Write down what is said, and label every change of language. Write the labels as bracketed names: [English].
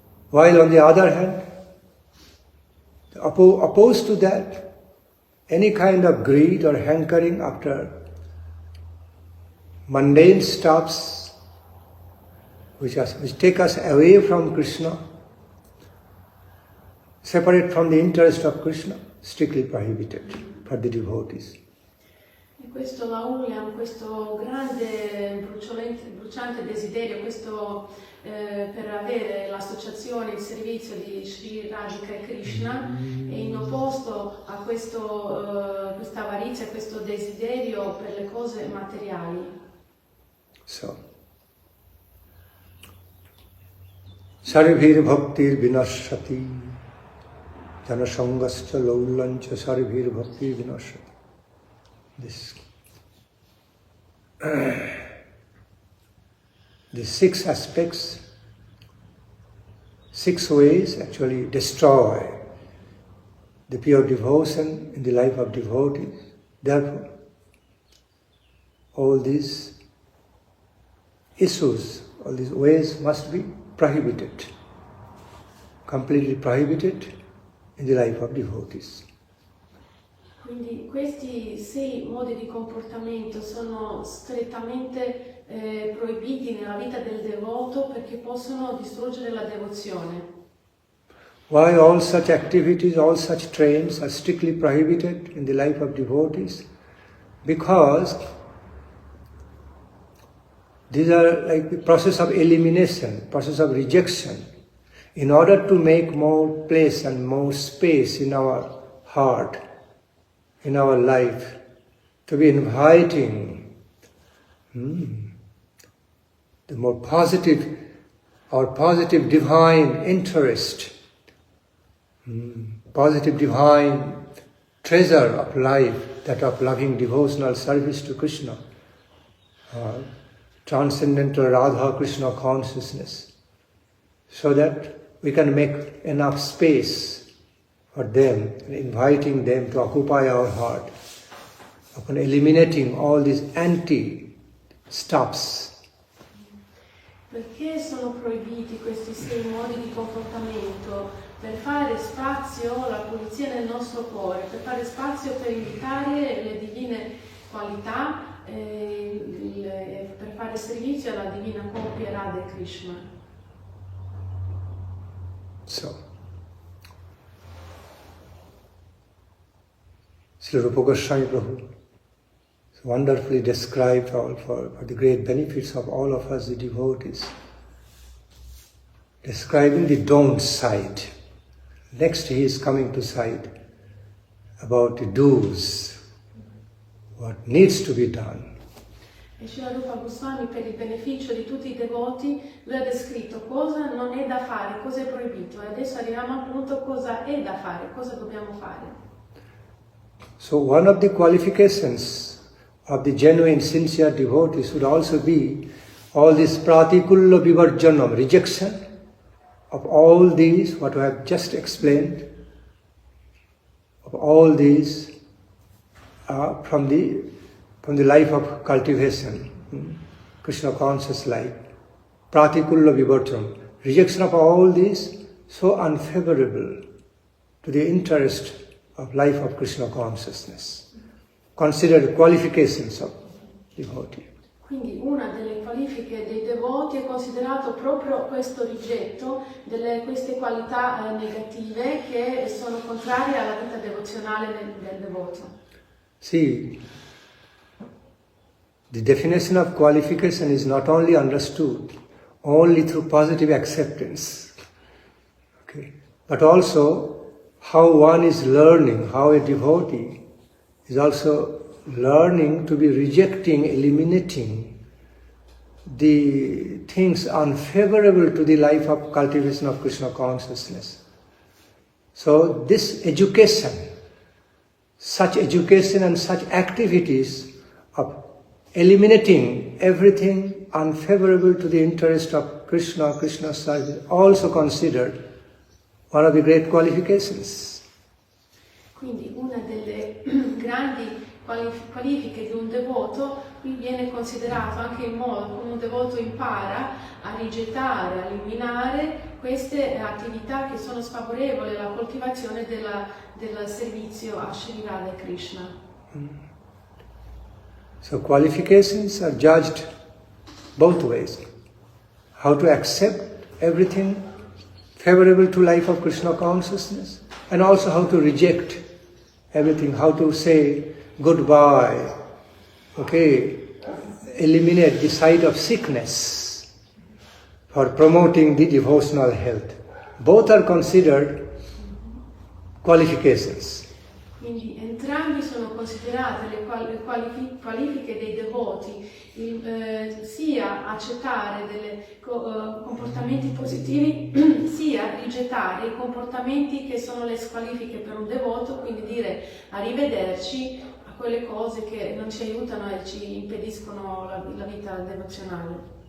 [English] While on the other hand, opposed to that, any kind of greed or hankering after mundane stuffs which take us away from Krishna, separate from the interest of Krishna, strictly prohibited for the devotees. [Italian] E questo lauliam, questo grande bruciante desiderio, questo per avere l'associazione, il servizio di Sri Radhika e Krishna, è in opposto a questa avarizia, questo desiderio per le cose materiali. [Sanskrit] So, sarvir bhaktir vinashati, janasangascha laulancha sarvir bhaktir vinashati. [English] This the 6 aspects, 6 ways actually destroy the pure devotion in the life of devotees. Therefore, all these issues, all these ways must be prohibited, completely prohibited in the life of devotees. [Italian] Quindi questi 6 modi di comportamento sono strettamente proibiti nella vita del devoto perché possono distruggere la devozione. [English] Why all such activities, all such trains are strictly prohibited in the life of devotees? Because These are like the process of elimination, process of rejection. In order to make more place and more space in our heart, in our life, to be inviting the more positive, our positive divine interest, positive divine treasure of life, that of loving devotional service to Krishna, transcendental Radha Krishna consciousness, so that we can make enough space for them, and inviting them to occupy our heart, upon eliminating all these anti-stops. [Italian] Perché sono proibiti questi 6 modi di comportamento? Per fare spazio alla pulizia nel nostro cuore, per fare spazio per invitare le divine qualità, per fare servizio alla divina coppia Radha e Krishna. [English] So, Srila Rupa Goswami Prabhu wonderfully described all for the great benefits of all of us, the devotees, describing the don't side. Next he is coming to side about the do's, what needs to be done. [Italian] E Srila Rupa Goswami, per il beneficio di tutti i devoti, lui ha descritto cosa non è da fare, cosa è proibito, e adesso arriviamo al punto cosa è da fare, cosa dobbiamo fare. [English] So one of the qualifications of the genuine, sincere devotees would also be all this pratikulla vivarjanam, rejection of all these, what I have just explained, of all these from the life of cultivation, Krishna conscious life, pratikulla vivarjanam, rejection of all these so unfavorable to the interest of life of Krishna consciousness. Considered qualifications of devotee. [Italian] Quindi una delle qualifiche dei devoti è considerato proprio questo rigetto delle queste qualità negative che sono contrarie alla vita devozionale del devoto. [English] See, the definition of qualification is not only understood only through positive acceptance, okay, but also how one is learning, how a devotee is also learning to be rejecting, eliminating the things unfavorable to the life of cultivation of Krishna consciousness. So this education, such education and such activities of eliminating everything unfavorable to the interest of Krishna, Krishna's service, also considered one of the great qualifications. [Italian] Quindi una delle grandi qualifiche di un devoto qui viene considerato anche il modo come un devoto impara a rigettare, a eliminare queste attività che sono sfavorevoli alla coltivazione del servizio a Sri Radha e Krishna. [English] So qualifications are judged both ways. How to accept everything favorable to life of Krishna consciousness, and also how to reject everything, how to say goodbye, okay, eliminate the side of sickness for promoting the devotional health. Both are considered qualifications. [Italian] Quindi entrambi sono considerate le qualifiche dei devoti, sia accettare dei comportamenti positivi, sia rigettare i comportamenti che sono le squalifiche per un devoto, quindi dire arrivederci a quelle cose che non ci aiutano e ci impediscono la vita devozionale.